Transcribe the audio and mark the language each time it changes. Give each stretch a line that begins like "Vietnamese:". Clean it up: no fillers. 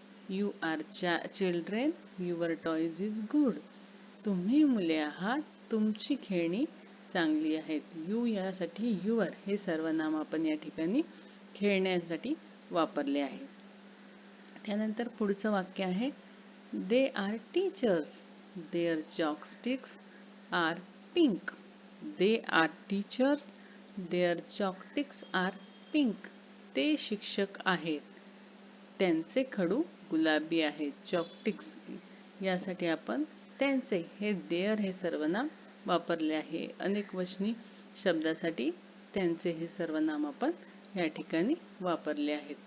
English: You are children. Your toys is good.
Marathi: तुम्ही मुले आहात. तुमची खेळणी चांगली आहेत. यू यासाठी युअर हे सर्वनाम आपण या ठिकाणी खेळण्यासाठी वापरले आहे. त्यानंतर पुढचं वाक्य आहे
English: They are teachers. Their chalksticks are pink. They are teachers. Their chalksticks are pink.
Marathi: ते शिक्षक आहेत. त्यांचे खडू गुलाबी आहेत. चॉकस्टिक्स यासाठी आपण त्यांचे हे देअर हे सर्वनाम वापरले आहे. अनेकवचनी शब्दासाठी त्यांचे हे सर्वनाम आपण या ठिकाणी वापरले आहेत.